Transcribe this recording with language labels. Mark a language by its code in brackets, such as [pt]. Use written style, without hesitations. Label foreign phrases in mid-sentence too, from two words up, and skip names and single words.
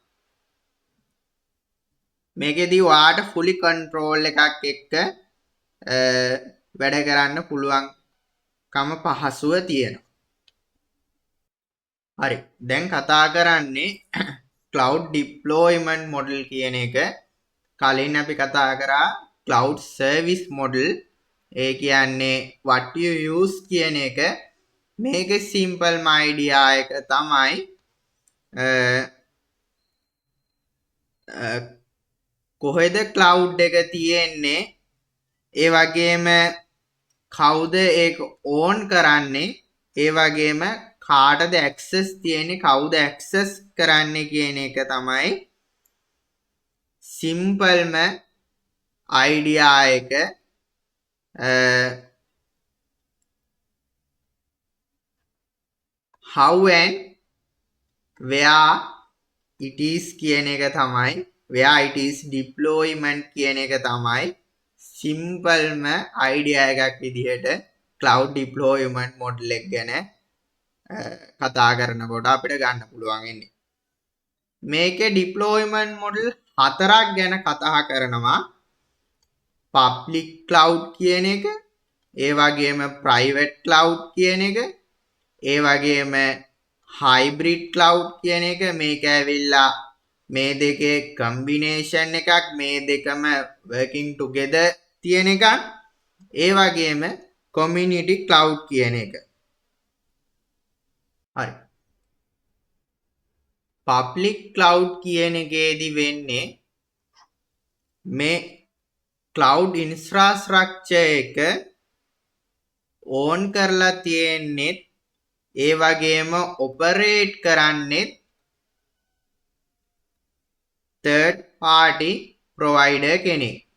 [si] මේකෙදී ඔයාට [en] fully control [si] එකක් එක්ක වැඩ කරන්න පුළුවන්කම පහසුව තියෙනවා. හරි. දැන් කතා කරන්නේ [en] cloud deployment model [si] කියන එක. කලින් අපි කතා කරා [en] cloud service model. [si] ඒ කියන්නේ [en] what you use [si] කියන එක. මේකේ simple idea එක තමයි කොහෙද cloud එක තියෙන්නේ, ඒ වගේම කවුද ඒක ඕන් කරන්නේ, ඒ වගේම කාටද access තියෙන්නේ, කවුද access කරන්නේ කියන එක තමයි [en] simpleම idea [si] එක. [en] how and where it is [si] කියන එක තමයි, [en] where it is deployment [si] කියන එක තමයි [en] simpleම idea [si] එකක් විදිහට [en] cloud deployment model [si] එක ගැන කතා කරනකොට අපිට ගන්න පුළුවන් ඉන්නේ. මේකේ [en] deployment model [si] 4ක් ගැන කතා කරනවා. [en] public cloud [si] කියන එක, ඒ වගේම [en] private cloud [si] කියන එක, ඒ වගේම [en] hybrid cloud [si] කියන එක. මේක ඇවිල්ලා මේ දෙකේ combination එකක්, මේ දෙකම [en] working together [si] තියෙන එකක්. ඒ වගේම [en] community cloud [si] කියන එක. හරි. [en] public cloud [si] කියන එකේදී වෙන්නේ මේ [en] cloud infrastructure [si] එක ඕන් කරලා තියෙන්නේ, ඒ වගේම ඔපරේට් කරන්නේ [en] third party provider [si] කෙනෙක්.